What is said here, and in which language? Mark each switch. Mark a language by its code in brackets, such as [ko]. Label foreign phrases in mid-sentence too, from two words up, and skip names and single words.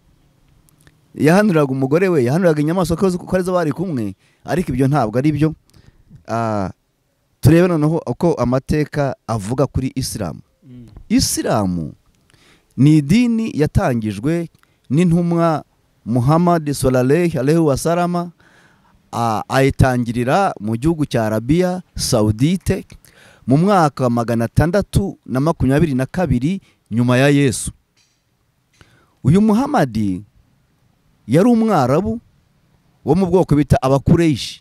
[rw] Yahanuriraga umugore we, yahanuriraga inyamaswa ko arizo bari kumwe. Ariko ibyo ntabwo ari byo. Turebe noneho uko amateka avuga kuri Isilamu. Isilamu ni idini yatangijwe n'intumwa Muhammad [ar] صلى الله عليه وسلم, [rw] ayitangirira mu gihugu cya Arabia Saudite mu mwaka wa 622 nyuma ya Yesu. Uyu Muhammad yari umwarabu wo mu bwoko bita Abakureishi.